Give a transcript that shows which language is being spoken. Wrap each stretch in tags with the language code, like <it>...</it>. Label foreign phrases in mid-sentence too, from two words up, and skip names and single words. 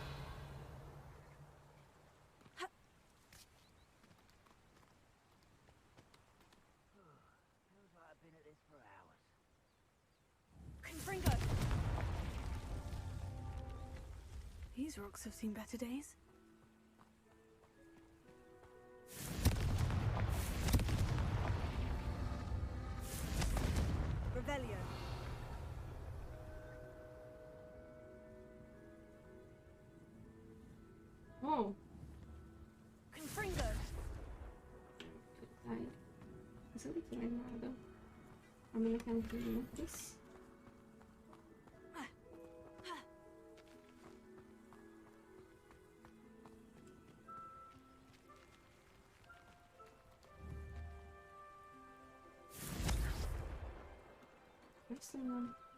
<en>Feels like I've been at this for hours. Confringo. These rocks have seen better days. Revelio. Oh, Confringo.</en> <hu>dai. Ez úgy megvágom. Ami nekem kéne. Visz. Köszönöm.</hu>